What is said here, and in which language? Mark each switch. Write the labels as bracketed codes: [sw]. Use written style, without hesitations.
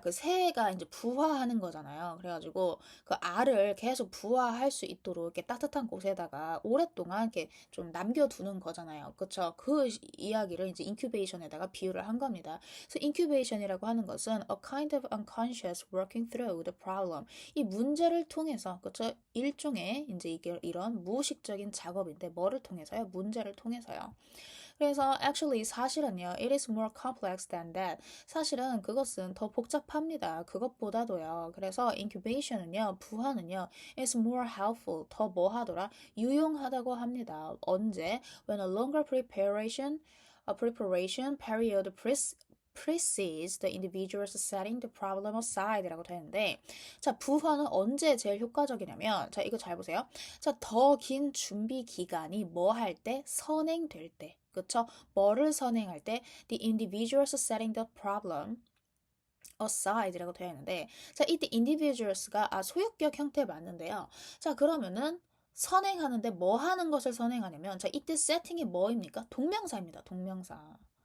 [ko] 그 새가 이제 부화하는 거잖아요. 그래가지고 그 알을 계속 부화할 수 있도록 이렇게 따뜻한 곳에다가 오랫동안 이렇게 좀 남겨두는 거잖아요. 그쵸? 그 이야기를 이제 인큐베이션에다가 비유를 한 겁니다. 그래서 인큐베이션이라고 하는 것은 [en] a kind of unconscious working through the problem. [ko] 이 문제를 통해서, 그쵸? 일종의 이제 이게 이런 무의식적인 작업인데 뭐를 통해서요? 문제를 통해서요. [en] 그래서 actually [ko] 사실은요, [en] it is more complex than that. [ko] 사실은 그것은 더 복잡합니다. 그것보다도요. [en] 그래서 incubation은요, [ko] 부화는요, [en] is more helpful. [ko] 더 뭐 하더라? 유용하다고 합니다. 언제? [en] When a longer preparation period precedes the individual's setting the problem aside라고 되는데, [ko] 자, 부화는 언제 제일 효과적이냐면, 자, 이거 잘 보세요. 자, 더 긴 준비 기간이 뭐 할 때? 선행될 때. 그쵸? 뭐를 선행할 때? [en] The individuals setting the problem aside [ko] 라고 되어 있는데, 자, 이때 individuals가 소유격 형태 맞는데요. 자, 그러면은 선행하는데 뭐 하는 것을 선행하냐면, 자, 이때 세팅이 뭐입니까? 동명사입니다. 동명사.